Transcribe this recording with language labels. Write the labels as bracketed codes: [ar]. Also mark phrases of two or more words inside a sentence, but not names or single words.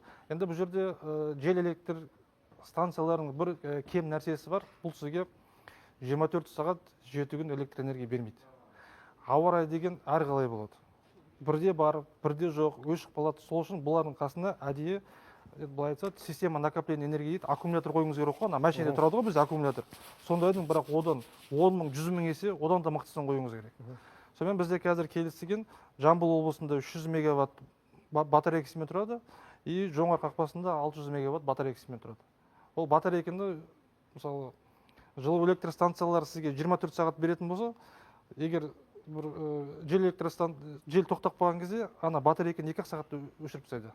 [kk] Енді бұл жерде жел электр станцияларының бір кем нәрсесі бар. Бұл сізге 24 сағат 7 күн электр энергия бермейді. Ауа райы деген әр қалай болады. Бірде бар, бірде жоқ, өшіп қалады. Сол үшін бұлардың қасына әдейі былай айтса, [ru] система накопления энергии [kk] дейді, аккумулятор қойыңыз керек қой. Машинеде тұрады ғой бізде аккумулятор. Сондайдың бірақ одан 10 мың, 100 мың есе одан да мықтысын қойыңыз керек. Сонымен бізде қазір келісілген Жамбыл облысында 300 мегаватт батарейкасымен тұрады, и Жоңғар қақпасында 600 мегаватт батарейкасымен тұрады. Ол батарейканы, мысалы, жылу электр станциялары сізге 24 сағат беретін болса, егер жел тоқтап қалған кезде, ана батарейканы 2 сағатта өшіріп тастайды.